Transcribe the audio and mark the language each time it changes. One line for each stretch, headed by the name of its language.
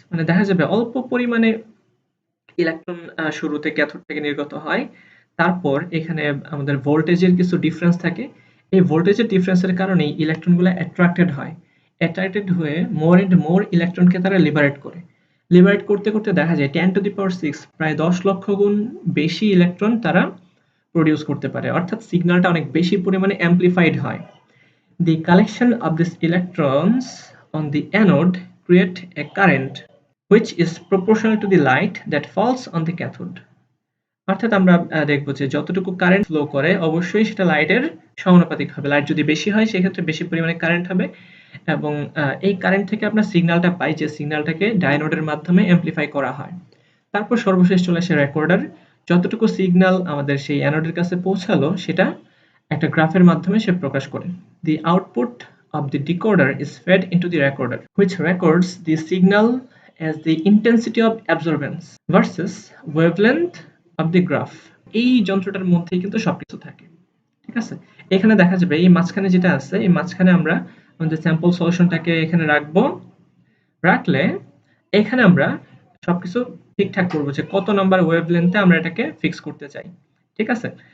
Bangla: মানে দেখা যাবে অল্প পরিমাণে ইলেকট্রন শুরুতে ক্যাথোড থেকে নির্গত হয়, তারপর এখানে আমাদের ভোল্টেজের কিছু ডিফারেন্স থাকে, এই ভোল্টেজের ডিফারেন্সের কারণেই ইলেকট্রনগুলো অ্যাট্রাক্টেড হয়ে মোর এন্ড মোর ইলেকট্রনকে তারা লিবারেট করতে করতে দেখা যায় 10 টু দি পাওয়ার 6 প্রায় 10 লক্ষ গুণ বেশি ইলেকট্রন তারা প্রডিউস করতে পারে, অর্থাৎ সিগন্যালটা অনেক বেশি পরিমাণে অ্যাম্প্লিফাইড হয়।
English: The collection of these electrons on the anode create a current which is proportional to the light that falls on the cathode.
Bangla: অর্থাৎ আমরা দেখব যে যতটুকু কারেন্ট ফ্লো করে অবশ্যই সেটা লাইটের সমানুপাতিক হবে। লাইট যদি বেশি হয় সেক্ষেত্রে বেশি পরিমাণে কারেন্ট হবে এবং এই কারেন্ট থেকে আমরা সিগন্যালটা পাই, যে সিগন্যালটাকে ডায়োডের মাধ্যমে অ্যাম্প্লিফাই করা হয়। তারপর সর্বশেষ চলে আসে রেকর্ডার। যতটুকু সিগন্যাল আমাদের সেই অ্যানোডের কাছে পৌঁছালো সেটা একটা গ্রাফের মাধ্যমে সে প্রকাশ করে।
English: The output of the decoder is fed into the recorder, which records the signal as the intensity of absorbance versus wavelength of the graph.
Bangla: এই যন্ত্রটার মধ্যেই কিন্তু সবকিছু থাকে। ঠিক আছে? এখানে দেখা যাবে এই মাঝখানে যেটা আছে, এই মাঝখানে আমরা আমাদের স্যাম্পল সলিউশনটাকে এখানে রাখবো। রাখলে এখানে আমরা সবকিছু ঠিকঠাক করবো যে কত নাম্বার ওয়েভলেন্থে আমরা এটাকে ফিক্স করতে চাই। ঠিক আছে?